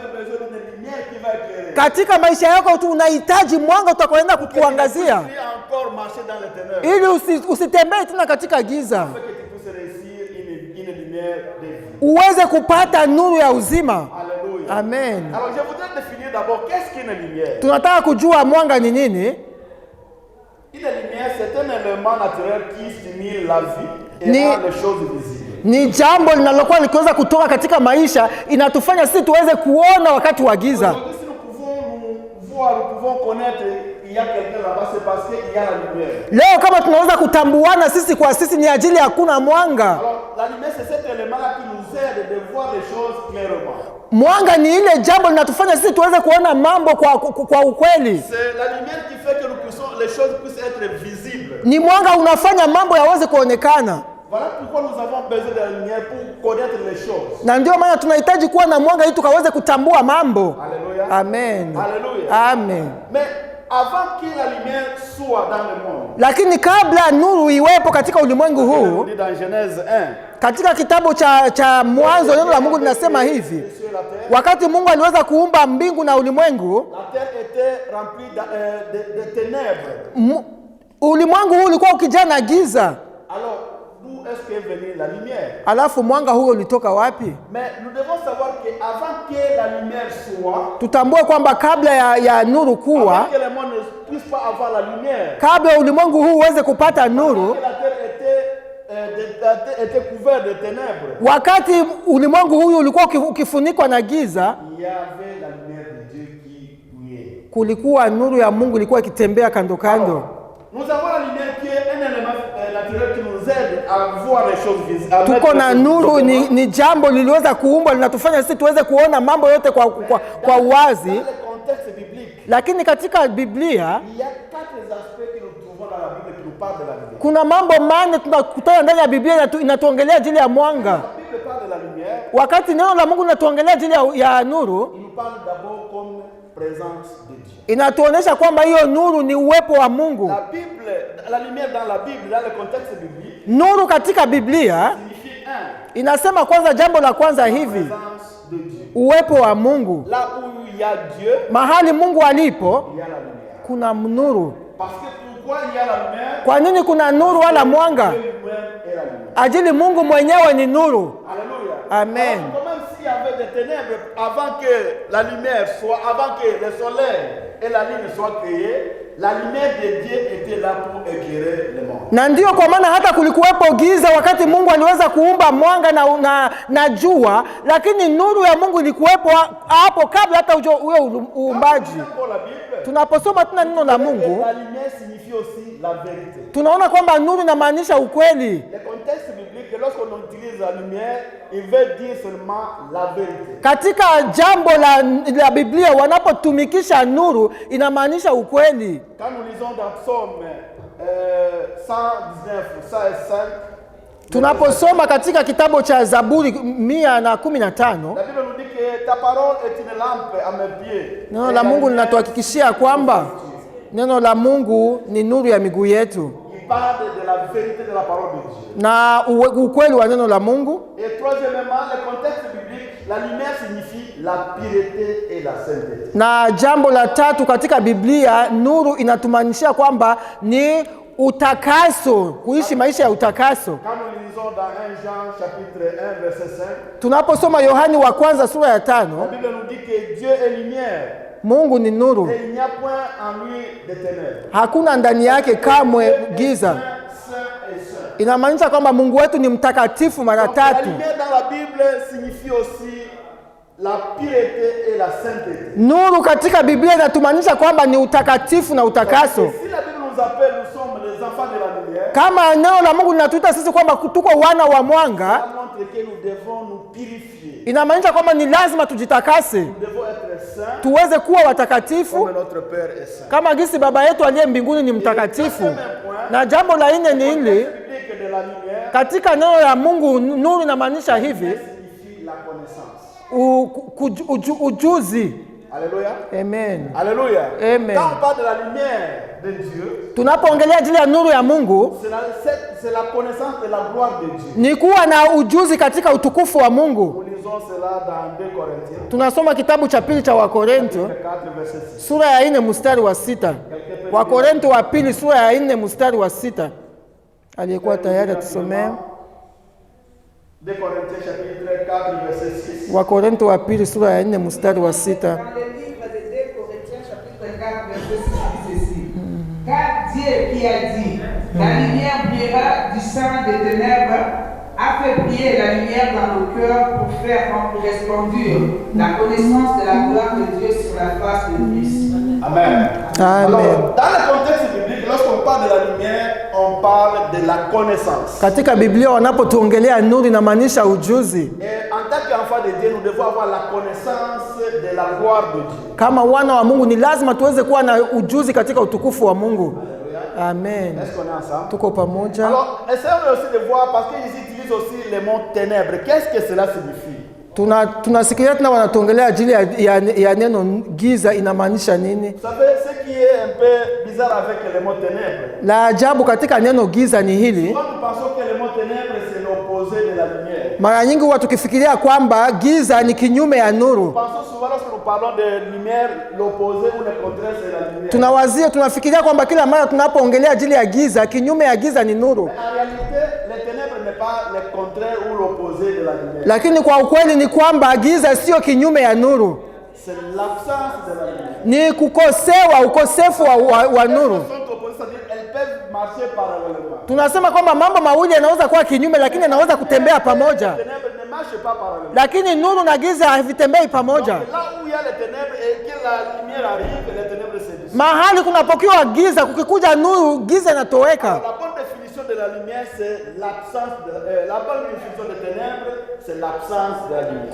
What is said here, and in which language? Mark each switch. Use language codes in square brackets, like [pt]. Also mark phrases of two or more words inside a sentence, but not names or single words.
[sw] Katika maisha yako tu unahitaji mwanga utakoenda kukuangazia, ili usitembee tena katika giza, uweze kupata nuru ya uzima. Amen. Tunataka kujua mwanga ni nini. [fr] Une lumière, c'est un élément naturel qui stimule la vie et rend les choses visibles. [sw] Ni jambo linalokuwa likiweza kutoka katika maisha, inatufanya sisi tuweze kuona wakati wa giza. [fr] Si nous pouvons connaître il y a quelqu'un là-bas, c'est parce qu'il y a la lumière. [sw] Leo kama tunaweza kutambuana sisi kwa sisi ni ajili ya hakuna mwanga. [fr] Alors la lumière, c'est cet élément-là qui nous aide de voir les choses clairement. [sw] Mwanga ni ile jambo linatufanya sisi tuweze kuona mambo kwa ukweli. [fr] C'est la lumière qui fait que les choses puissent être visibles. [sw] Ni mwanga unafanya mambo yaweze kuonekana. [fr] Voilà pourquoi nous avons besoin de la lumière pour connaître les choses. [sw] Na ndio maana tunahitaji kuwa na mwanga ili tukaweze kutambua mambo. [fr] Alléluia. Amen. Alléluia. Amen. Mais avant que la lumière soit dans le monde. [sw] Lakini kabla nuru iwepo katika ulimwengu huu, [fr] dans Genèse 1. [sw] Katika kitabu cha Mwanzo neno la Mungu linasema hivi: wakati Mungu aliweza kuumba mbingu na ulimwengu, [fr] la terre était remplie de ténèbres. [sw] Ulimwengu huu ulikuwa ukijaa na giza. [fr] Alors, d'où est-ce qu'est venue la lumière? [sw] Alafu mwanga huo ulitoka wapi? [fr] Mais nous devons savoir que avant que la lumière soit, [sw] tutambue kwamba kabla ya nuru kuwa, [fr] avant que le monde ne puisse pas avoir la lumière, [sw] kabla ulimwengu huu uweze kupata nuru, [fr] la terre était couverte de ténèbres. [sw] Wakati ulimwengu huu ulikuwa ukifunikwa na giza, [fr] il y avait la lumière de Dieu qui brillait. [sw] Kulikuwa nuru ya Mungu ilikuwa ikitembea kando kando. [fr] Nous avons la lumière qui est un élément naturel qui nous aide à voir les choses visibles. [sw] Tuko na nuru ni jambo liliweza kuumbwa linatufanya sisi tuweze kuona mambo yote kwa uwazi. Lakini katika Biblia kuna mambo manne tunakutana ndani ya Biblia inatuongelea ajili ya mwanga. Wakati neno la Mungu linatuongelea ajili ya nuru, inatuonesha kwamba hiyo nuru ni uwepo wa Mungu. [fr] La lumière dans la Bible, dans le contexte biblique, [sw] nuru katika Biblia inasema kwanza, jambo la kwanza hivi, uwepo wa Mungu. [fr] Là où il y a Dieu, [sw] mahali Mungu alipo, [fr] il y a la lumière. [sw] Kuna nuru. [fr] Parce que pourquoi il y a la lumière? [sw] Kwa nini kuna nuru wala mwanga? Ajili Mungu mwenyewe ni nuru. [fr] Alléluia. Amen. Alors, même s'il y avait des ténèbres avant que la lumière soit, avant que le soleil et la lune soient créés, la lumière de Dieu était là pour éclairer le monde. [sw] Na ndio kwa maana hata kulikuwepo giza wakati Mungu aliweza kuumba mwanga na jua, lakini nuru ya Mungu ilikuwepo hapo kabla hata huyo uumbaji. Tunaposoma tena neno la Mungu, [fr] la lumière signifie aussi la vérité. [sw] Tunaona kwamba nuru inamaanisha ukweli. [fr] Le contexte biblique, lorsqu'on utilise la lumière, il veut dire seulement la vérité. [sw] Katika jambo la Biblia wanapotumikisha nuru inamaanisha ukweli. [fr] Quand nous lisons dans Psaume 119, 105, [sw] tunaposoma katika kitabu cha Zaburi 115, [fr] la Bible nous dit que ta parole est une lampe à mes pieds. [sw] Neno la Mungu linatuhakikishia kwamba neno la Mungu ni nuru ya miguu yetu. [fr] Il parle de la vérité de la parole de Dieu. [sw] Na ukweli wa neno la Mungu. [fr] Et troisièmement, le contexte biblique, la lumière signifie la pureté et la sainteté. [sw] Na jambo la tatu katika Biblia, nuru inatumaanishia kwamba ni utakaso, kuishi maisha ya utakaso. [fr] Quand nous lisons dans 1 Jean chapitre 1 verset 5, [sw] tunaposoma Yohani wa kwanza sura ya 5, [fr] la Bible nous dit que Dieu est lumière [sw] Mungu ni nuru, [fr] et il n'y a point en lui de ténèbres. [sw] hakuna ndani yake kamwe giza. [fr] Saint et saint. [sw] Inamaanisha kwamba Mungu wetu ni mtakatifu mara [fr] Donc, la [sw] tatu. [fr] lumière dans la Bible signifie aussi la pureté et la sainteté. [sw] Nuru katika Biblia inatumaanisha kwamba ni utakatifu na utakaso. [fr] Si la Bible nous appelle, nous sommes les enfants de la lumière. [sw] Kama neno la Mungu linatuita sisi kwamba tuko wana wa mwanga, [fr] Ça montre que nous devons nous purifier. [sw] inamaanisha kwamba ni lazima tujitakase, [fr] Nous devons être saints [sw] tuweze kuwa watakatifu [fr] comme notre Père est saint. [sw] kama gisi Baba yetu aliye mbinguni ni mtakatifu. Na jambo la nne ni hili, [fr] Biblique de la lumière [sw] katika neno la Mungu nuru inamaanisha hivi, [fr] signifie la connaissance. [sw] ujuzi. [fr] Alléluia. Amen. Alléluia. Amen. Quand on parle de la lumière de Dieu, [sw] Tunapoongelea ajili ya nuru ya Mungu [fr] c'est la connaissance de la gloire de Dieu. [sw] ni kuwa na ujuzi katika utukufu wa Mungu. [fr] Nous lisons cela dans 2 Corinthiens, [sw] Tunasoma kitabu cha pili cha Wakorinto [fr] 4, verset 6. [sw] sura ya 4 mstari wa 6. Wakorinto wa pili sura ya 4 mstari wa 6. Aliyekuwa tayari atusomee. [fr] 2 Corinthiens chapitre 4, verset 6. [sw] Wakorinto wa pili sura ya 4 mstari wa 6. [fr] Dans le livre de 2 Corinthiens, chapitre 4, verset 6, dit ceci. Car Dieu qui a dit, la lumière brillera du sein des ténèbres, a fait briller la lumière dans nos cœurs pour faire correspondre la connaissance de la gloire de Dieu sur la face de Christ. Amen. Amen. Alors, dans le contexte biblique, lorsqu'on parle de la lumière, on parle de la connaissance. [sw] Katika Biblia wanapotuongelea nuru inamaanisha ujuzi. [fr] Et en tant qu'enfant de Dieu, nous devons avoir la connaissance de la gloire de Dieu. [sw] Kama wana wa Mungu ni lazima tuweze kuwa na ujuzi katika utukufu wa Mungu. Amen. [fr] Est-ce qu'on est ensemble? [sw] Tuko pamoja. [fr] Alors, essayons aussi de voir, parce qu'ils utilisent aussi les mots ténèbres. Qu'est-ce que cela signifie? [sw] Tunasikia tena wanatuongelea ajili ya neno giza inamaanisha nini? [fr] Vous savez, ce qui est un peu bizarre avec les mots ténèbres, [sw] La ajabu katika neno giza ni hili. [fr] souvent nous pensons que les mots ténèbres c'est l'opposé de la lumière. [sw] Mara nyingi huwa tukifikiria kwamba giza ni kinyume ya [fr] Nous [sw] nuru. [fr] pensons souvent lorsque nous parlons de lumière, l'opposé ou le contraire c'est la lumière. [sw] Tunafikiria kwamba kila mara tunapoongelea ajili ya giza, kinyume ya giza ni nuru. [fr] En réalité, les ténèbres n'est pas le contraire ou l'opposé de la lumière. [sw] Lakini kwa ukweli ni kwamba giza sio kinyume ya nuru. [fr] C'est l'absence de la lumière. [sw] Ni ukosefu wa nuru. [fr] Elles sont opposées, c'est-à-dire elles peuvent marcher parallèlement. [sw] Tunasema kwamba mambo mawili yanaweza kuwa kinyume lakini yanaweza kutembea pamoja. [fr] Les ténèbres ne marchent pas parallèlement. [sw] Lakini nuru na giza havitembei pamoja. [fr] Donc, là où il y a les ténèbres et que la lumière arrive, les ténèbres se dissipent. [sw] Mahali kunapokiwa giza, kukikuja nuru, giza inatoweka. [fr] La bonne définition de la lumière, c'est l'absence de la bonne définition des ténèbres, c'est l'absence de la lumière.